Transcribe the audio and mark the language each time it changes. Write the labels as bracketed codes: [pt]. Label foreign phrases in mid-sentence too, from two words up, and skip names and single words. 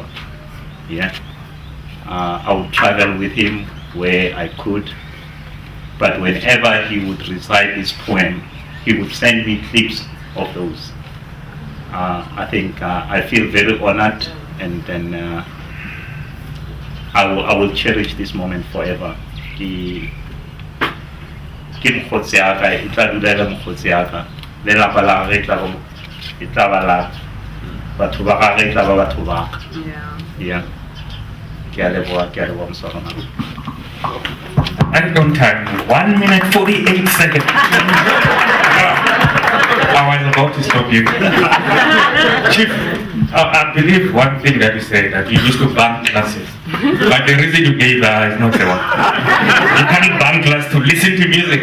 [en] Yeah, I would travel with him where I could, but whenever he would recite this poem, he would send me clips of those. I think I feel very honored, and then I will cherish this moment forever. [st] Ke mokgotsi ya ka, e tla dula le mokgotsi ya ka. Lelapa la gagwe e tla ba la batho ba gagwe e tla ba batho ba ka. Yeah. Ke a leboha mosarona. [en] And on time, 1 minute 48 seconds. I was about to stop you. Chief, I believe one thing that you said, that you used to bunk classes. But the reason you gave is not the one. You can't bunk to listen to music.